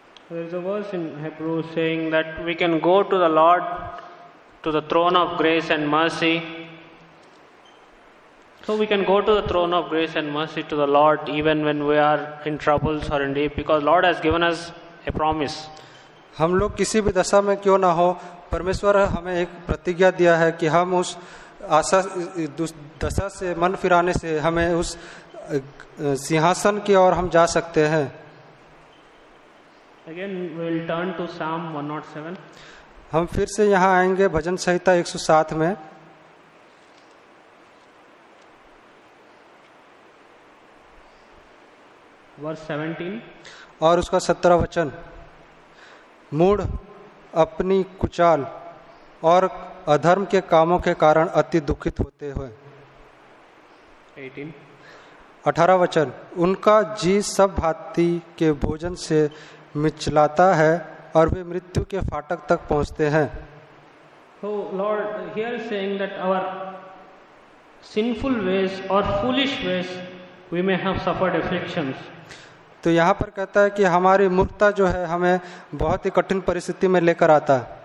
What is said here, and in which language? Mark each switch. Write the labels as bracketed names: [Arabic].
[English] There is a verse in Hebrews saying that we can go to the Lord, to the throne of grace and mercy. So we can go to the throne of grace and mercy to the Lord even when we are in troubles or in need, because Lord has given us a promise. [Hindi] हम लोग किसी भी दशा में क्यों ना हो, परमेश्वर हमें एक प्रतिज्ञा दिया है कि हम उस आशा दशा से मन फिराने से हमें उस सिंहासन की ओर हम जा सकते हैं. [English] Again we will turn to Psalm 107. [Hindi] हम फिर से यहाँ आएंगे भजन संहिता 107 में. [English] Verse 17. [Hindi] और उसका 17 वचन. मूढ़ अपनी कुचाल और अधर्म के कामों के कारण अति दुखित होते हुए. 18 वचन. उनका जी सब भांति के भोजन से मिचलाता है और वे मृत्यु के फाटक तक पहुंचते हैं. [English] So Lord here is saying that our sinful ways or foolish ways we may have suffered afflictions. [Hindi] तो यहाँ पर कहता है कि हमारी मूर्खता जो है हमें बहुत ही कठिन परिस्थिति में लेकर आता है.